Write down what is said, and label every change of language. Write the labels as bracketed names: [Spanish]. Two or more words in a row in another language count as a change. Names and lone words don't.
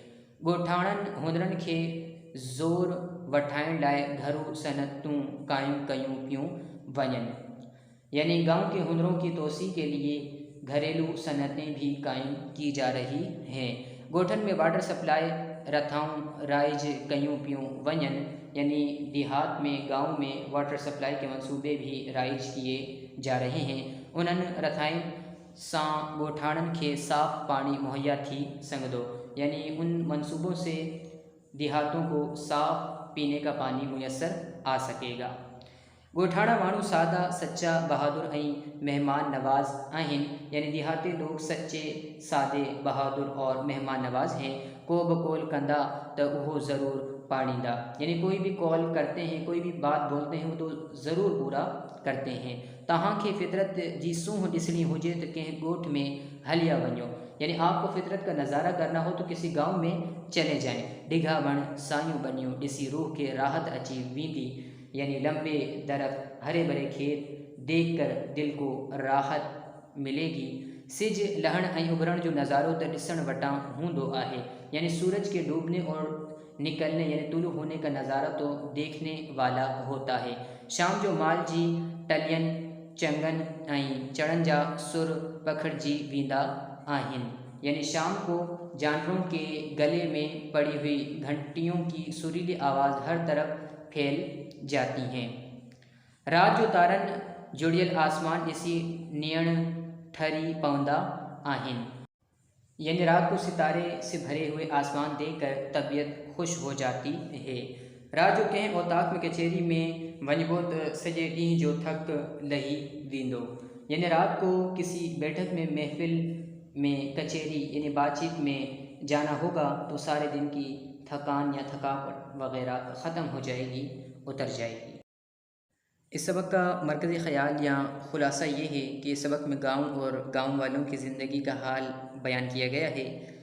[Sindhi] ॻोठाणनि हुनरनि खे ज़ोर वठाइण लाइ घरू सनतूं क़ाइमु कयूं पियूं वञनि, [Urdu] یعنی گاؤں کے ہنروں کی توسیع کے لیے گھریلو صنعتیں بھی قائم کی جا رہی ہیں. [Sindhi] ॻोठनि में [English] water supply [Sindhi] रथाऊं राइज कयूं पियूं वञनि, [Urdu] یعنی دیہات میں، گاؤں میں [English] water supply [Urdu] کے منصوبے بھی رائج کیے جا رہے ہیں. [Sindhi] उन्हनि रथाइन सां ॻोठाणनि खे साफ़ पानी मुहैया थी सघंदो, [Urdu] یعنی ان منصوبوں سے دیہاتوں کو صاف پینے کا پانی میسر آ سکے گا. [Sindhi] ॻोठाणा माण्हू सादा, सच्चा, बहादुर ऐं मेहमान नवाज आहिनि, [Urdu] یعنی دیہاتی لوگ سچے، سادے، بہادر اور مہمان نواز ہیں. [Sindhi] को भी कॉल कंदा तो वो ज़रूर पाड़ींदा, [Urdu] یعنی کوئی بھی قول کرتے ہیں، کوئی بھی بات بولتے ہیں، وہ تو ضرور پورا کرتے ہیں. [Sindhi] तहां खे फितरत जी सूंह ॾिसणी हुजे तो कंहिं ॻोठ में हलिया वञो, [Urdu] یعنی آپ کو فطرت کا نظارہ کرنا ہو تو کسی گاؤں میں چلے جائیں. [Sindhi] डिघा वण, सायूं बनियूं ॾिसी रूह के राहत अची वेंदी, [Urdu] یعنی لمبے درخت، ہرے بھرے کھیت دیکھ کر دل کو راحت ملے گی. [Sindhi] सिज लहण ऐं उभरण जो नज़ारो तो ॾिसण वटां हूंदो आहे, [Urdu] یعنی سورج کے ڈوبنے اور نکلنے یعنی طلوع ہونے کا نظارہ تو دیکھنے والا ہوتا ہے. [Sindhi] शाम जो माल जी टलियन चंगन ऐं चढ़न जा सुर पखिड़जी वेंदा आहिनि, [Urdu] یعنی شام کو جانوروں کے گلے میں پڑی ہوئی گھنٹیوں کی سریلی آواز ہر طرف پھیل جاتی ہیں. [Sindhi] रात जो तारन जुड़ियल आसमान ॾिसी नियण ठरी पवंदा आहिनि, [Urdu] یعنی رات کو ستارے سے بھرے ہوئے آسمان دیکھ کر طبیعت خوش ہو جاتی ہے. [Sindhi] रात जो कंहिं औताक में कचहरी में वञिबो त सॼे ॾींहं जो थक लही वेंदो, [Urdu] یعنی رات کو کسی بیٹھک میں، محفل میں، کچہری یعنی بات چیت میں جانا ہوگا تو سارے دن کی تھکان یا تھکاوٹ وغیرہ ختم ہو جائے گی، اتر جائے گی. اس سبق کا مرکزی خیال یا خلاصہ یہ ہے کہ اس سبق میں گاؤں اور گاؤں والوں کی زندگی کا حال بیان کیا گیا ہے.